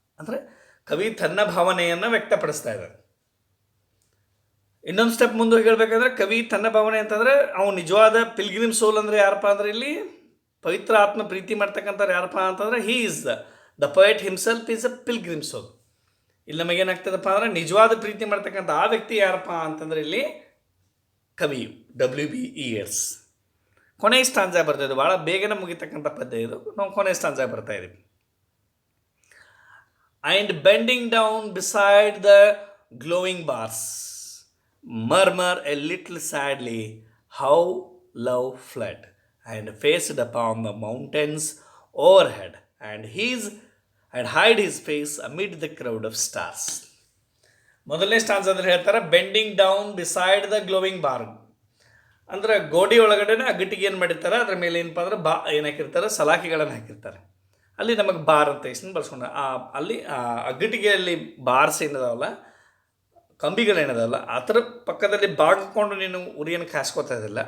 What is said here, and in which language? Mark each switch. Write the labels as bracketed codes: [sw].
[kn] ಅಂದರೆ ಕವಿ ತನ್ನ ಭಾವನೆಯನ್ನು ವ್ಯಕ್ತಪಡಿಸ್ತಾ ಇದ್ದಾನೆ. ಇನ್ನೊಂದು ಸ್ಟೆಪ್ ಮುಂದೆ ಹೇಳಬೇಕಂದ್ರೆ, ಕವಿ ತನ್ನ ಭಾವನೆ ಅಂತಂದರೆ ಅವನು ನಿಜವಾದ ಪಿಲ್ಗ್ರಿಮ್ ಸೋಲ್ ಅಂದರೆ ಯಾರಪ್ಪ ಅಂದರೆ ಇಲ್ಲಿ ಪವಿತ್ರ ಆತ್ಮ ಪ್ರೀತಿ ಮಾಡ್ತಕ್ಕಂಥವ್ರು ಯಾರಪ್ಪ ಅಂತಂದರೆ [en] He is the poet himself is a pilgrim soul. [kn] ಇಲ್ಲಿ ನಮಗೇನಾಗ್ತದಪ್ಪ ಅಂದರೆ ನಿಜವಾದ ಪ್ರೀತಿ ಮಾಡ್ತಕ್ಕಂಥ ಆ ವ್ಯಕ್ತಿ ಯಾರಪ್ಪ ಅಂತಂದರೆ ಇಲ್ಲಿ ಕವಿಯು, WBES. ಕೊನೆ ಸ್ಟಾಂಜ ಬರ್ತಾ ಇದೆ, ಭಾಳ ಬೇಗನೆ ಮುಗಿತಕ್ಕಂಥ ಪದ್ಯ ಇದು. ನಾವು ಕೊನೆ ಸ್ಟಾಂಜ ಬರ್ತಾ ಇದ್ದೀವಿ. [en] And bending down beside the glowing bars murmur a little sadly how love fled and faced upon the mountains overhead and hide his face amid the crowd of stars. [kn] ಮೊದಲನೇ ಸ್ಟಾನ್ಸ್ ಅಂದ್ರೆ ಹೇಳ್ತಾರೆ [en] Bending down beside the glowing bar. [kn] ಅಂದ್ರೆ ಗೋಡಿ ಒಳಗಡೆನೆ ಅಗ್ಗಟ್ಟಿಗೆ ಏನು ಮಾಡಿರ್ತಾರೆ, ಅದ್ರ ಮೇಲೆ ಏನಪ್ಪ ಅಂದ್ರೆ ಏನು ಹಾಕಿರ್ತಾರೆ, ಸಲಾಖಿಗಳನ್ನು ಹಾಕಿರ್ತಾರೆ. ಅಲ್ಲಿ ನಮಗೆ ಬಾರ್ ಅಂತ ಎಷ್ಟು ಬಳಸ್ಕೊಂಡು ಅಲ್ಲಿ ಅಗ್ಗಟ್ಟಿಗೆಯಲ್ಲಿ ಬಾರ್ಸ್ ಏನದಾವಲ್ಲ, ಕಂಬಿಗಳೇನದಲ್ಲ, ಆ ಥರ ಪಕ್ಕದಲ್ಲಿ ಬಾಗಿಕೊಂಡು ನೀನು ಉರಿಯನ್ನು ಕಾಸ್ಕೋತಾ ಇದ್ದಿಲ್ಲ.